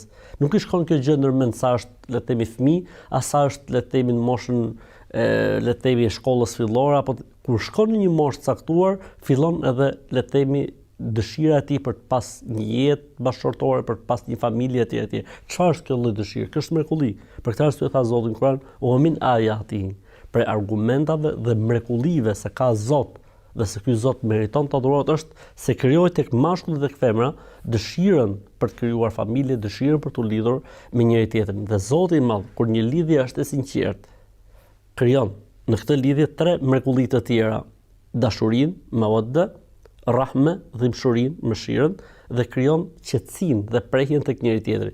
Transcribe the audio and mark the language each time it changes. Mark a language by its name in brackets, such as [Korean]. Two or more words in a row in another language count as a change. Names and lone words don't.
[Albanian] Nuk i shkon kjo gjë ndërmend sa është le të themi fëmijë, as sa është le të themi në moshën le të themi shkollës fillore, apo kur shkon në një moshë caktuar, fillon edhe le të themi dëshira e tij për të pas një jetë bashkëtorë, për të pas një familje etj etj. Çfarë është kjo lloj dëshire? Kjo është mrekulli. Për këtë arsye tha Zoti në Kur'an, [Arabic] "ومن آياته", [Albanian] për argumentave dhe mrekullive se ka Zot dhe se ky Zot meriton të adhurohet është se krijoi tek mashkulli dhe tek femra dëshirën për të krijuar familje, dëshirën për të lidhur me njëri tjetrin. Dhe Zoti i Madh, kur një lidhje është e sinqertë, krijon në këtë lidhje tre mrekulli të tjera: dashurinë, [Arabic] مودة، رحمة, [Albanian] dhimbshurinë, mëshirën, dhe krijon qetësinë dhe prehjen tek njëri tjetri.